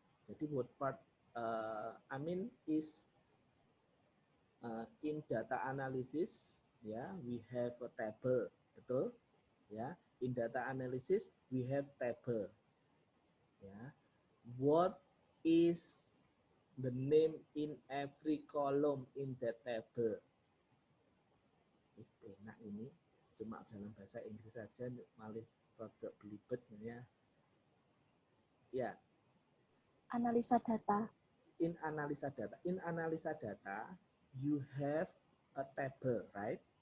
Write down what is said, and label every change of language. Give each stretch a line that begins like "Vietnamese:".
English: Jadi what part I mean is in data analysis, we have a table, betul? In data analysis we have table. What is the name in every column in that table?
Indonesian: Nah ini cuma dalam bahasa Inggris saja malah rada belibet ya. Analisa data.
English: In analisa data, you have a table, right?